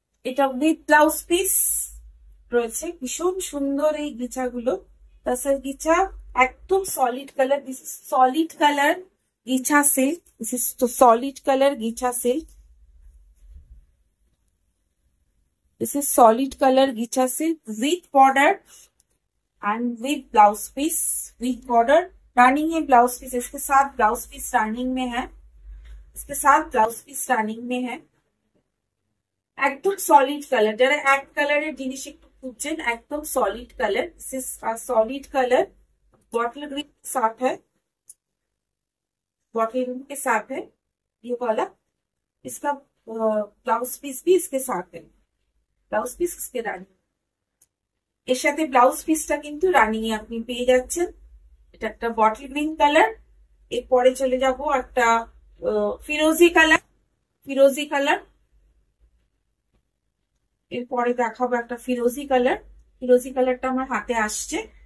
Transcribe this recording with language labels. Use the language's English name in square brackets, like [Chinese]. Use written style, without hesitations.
[Bangla] এটা with blouse piece রয়েছে, ভীষণ সুন্দর এই গিছাগুলো, তাসার গিছা, একদম solid colour. [English] this is solid colour ghicha silk, this is solid colour ghicha silk, this is solid colour ghicha silk with border and with blouse piece, with border running है blouse piece, [Hindi] इसके साथ blouse piece running में है, इसके साथ blouse piece running में है। एकदम सॉलिड कलर, जरा एक कलर जिनिस [Bangla] एकटू खुঁজছেন, [Hindi] एकदम solid colour, this is solid colour, bottle green के साथ है, बॉटल ग्रीन के साथ है ये वाला। इसका ब्लाउज पीस भी इसके साथ है, [Bangla] ব্লাউজ পিস इसके রানিং, এর সাথে ব্লাউজ পিসটা কিন্তু রানিং এ আপনি পেয়ে যাচ্ছেন। এটা একটা বটল গ্রিন কালার, এরপরে চলে যাব একটা ফিরোজি কালার, ফিরোজি কালার, এরপরে দেখাবো একটা ফিরোজি কালার, ফিরোজি কালারটা আমার হাতে আসছে।